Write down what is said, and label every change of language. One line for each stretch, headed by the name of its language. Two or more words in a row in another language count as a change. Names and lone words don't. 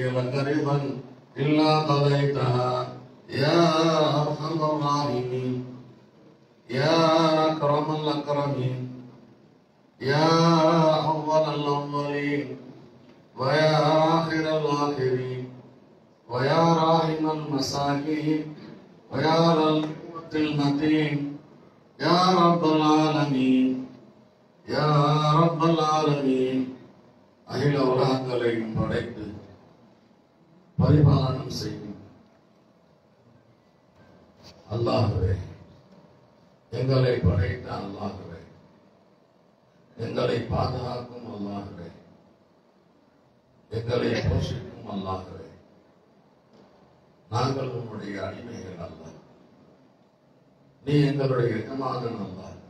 Arabic: لك رضا إلا قضيتها يا أرحم الراحمين يا أكرم الأكرمين يا أول الأولين ويا آخر الآخرين ويا راحم المساكين ويا ذا القوة المتين يا رب العالمين يا رب العالمين.
Tamil: அகில உலகங்களையும் படைத்து பரிபாலனம் செய்யும் அல்லாஹ்வே, எங்களை படைத்த அல்லாஹ்வே, எங்களை பாதுகாக்கும் அல்லாஹ்வே, எங்களை போஷிக்கும் அல்லாஹ்வே, நாங்கள் உன்னுடைய அடிமைகள் அல்ல, நீ எங்களுடைய எஜமானன் அல்ல.